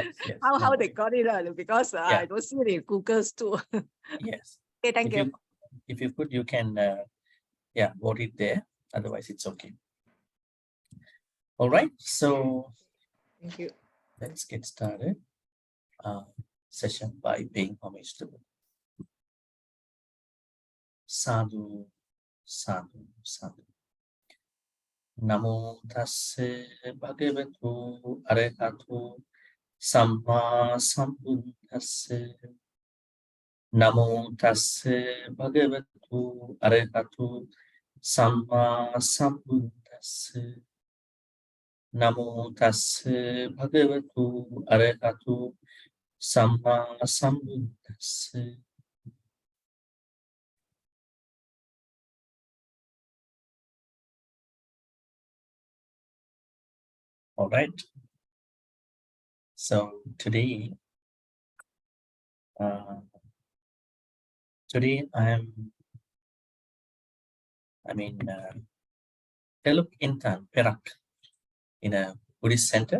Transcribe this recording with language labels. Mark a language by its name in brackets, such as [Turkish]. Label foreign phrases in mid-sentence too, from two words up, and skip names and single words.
[English] how they got it because I don't see it in Google's too. Yes. Okay, thank you. If you could, you can vote it there. Otherwise, it's okay. All right. So Thank you. let's get started. Session by paying homage to [Pali] Sadhu, Sadhu, Sadhu. Namo tasse bhagavatu arahatu samma sambuddhasse. Namo tasse bhagavatu arahatu samma sambuddhasse. Namo tasse bhagavatu arahatu samma sambuddhasse. [English] All right. So today I Teluk Intan Perak in a Buddhist center.